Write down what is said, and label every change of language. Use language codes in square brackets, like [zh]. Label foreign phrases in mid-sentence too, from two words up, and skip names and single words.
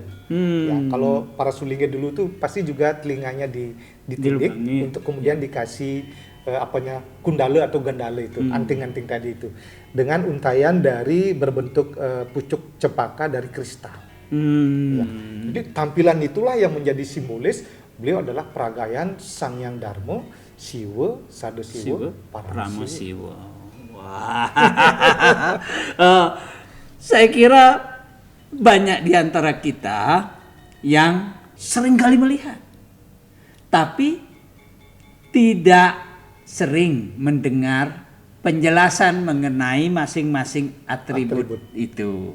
[id] Ya, kalau para sulingge dulu tuh pasti juga telinganya ditindik Dilubangi. untuk kemudian dikasih kundale atau gandale itu, anting-anting tadi itu dengan untayan dari berbentuk pucuk cempaka dari kristal. Ya. Jadi tampilan itulah yang menjadi simbolis beliau adalah peragayan Sang Hyang Darmo, Siwa, Sada Siwa, Parama Siwa. Siwa. Wah. Saya kira banyak di antara kita yang seringkali melihat, tapi tidak sering mendengar penjelasan mengenai masing-masing atribut itu.